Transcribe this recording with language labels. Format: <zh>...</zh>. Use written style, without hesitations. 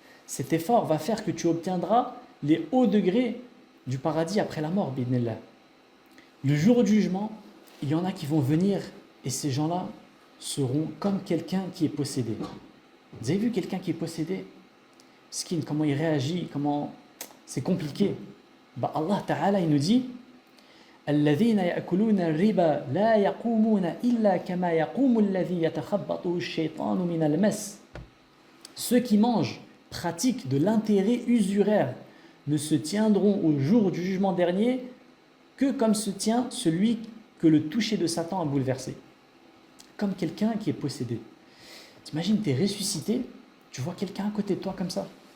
<fr>Cet effort va faire que tu obtiendras les hauts degrés du paradis après la mort, bidnillah. Le jour du jugement, il y en a qui vont venir et ces gens-là seront comme quelqu'un qui est possédé. Vous avez vu quelqu'un qui est possédé? Skin, comment il réagit, comment... C'est compliqué.</fr> <ar>Allah Ta'ala,</ar> <fr>il nous dit</fr> <ar>الذين يأكلون الربا لا يقومون إلا كما يقوم الذي يتخبطه الشيطان من المس.</ar> <fr>Ceux qui mangent, pratiquent de l'intérêt usuraire, ne se tiendront au jour du jugement dernier que comme se tient celui que le toucher de Satan a bouleversé. Comme quelqu'un qui est possédé. T'imagines, tu es ressuscité, tu vois quelqu'un à côté de toi comme ça.</fr>